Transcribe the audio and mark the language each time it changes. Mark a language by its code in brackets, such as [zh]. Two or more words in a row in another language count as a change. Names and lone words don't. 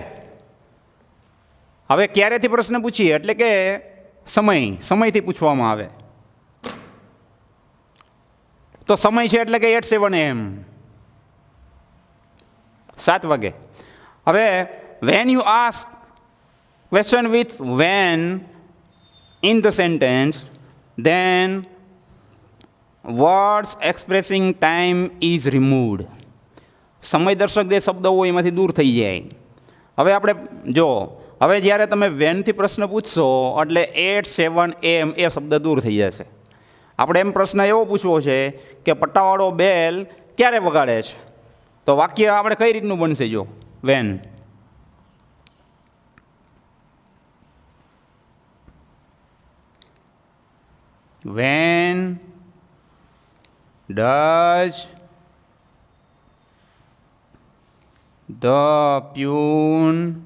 [gu] હવે ક્યારેથી પ્રશ્ન પૂછીએ એટલે કે સમયથી પૂછવામાં આવે. તો સમય છે એટલે કે 7 AM, 7 વાગે. [en] હવે when you ask question with when in the sentence, then words expressing time is removed. [gu] સમય દર્શક જે શબ્દ હોય એમાંથી દૂર થઈ જાય. હવે આપણે જો, હવે જ્યારે તમે વેનથી પ્રશ્ન પૂછશો એટલે 8, 7 AM એ શબ્દ દૂર થઈ જશે. આપણે એમ પ્રશ્ન એવો પૂછવો છે કે પટ્ટાવાળો બેલ ક્યારે વગાડે છે? તો વાક્ય આપણે કઈ રીતનું બનશે? જો વેન, [en] when does the tune